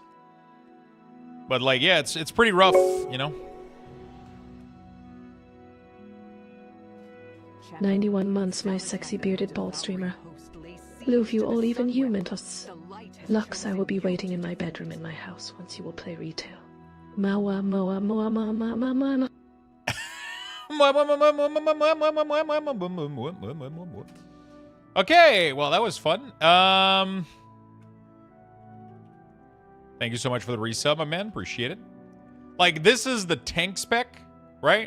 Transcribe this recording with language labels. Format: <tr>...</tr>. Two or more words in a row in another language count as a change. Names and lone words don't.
<en>But like, yeah, it's pretty rough, you know. 91 months, my sexy bearded bald streamer. Love you all, even you, Mentos. Lux, I will be waiting in my bedroom in my house once you will play retail. Mawa, moa, moa, ma, ma, ma, ma, ma. Okay, well, that was fun. Thank you so much for the resub, my man. Appreciate it. Like, this is the tank spec, right?</en>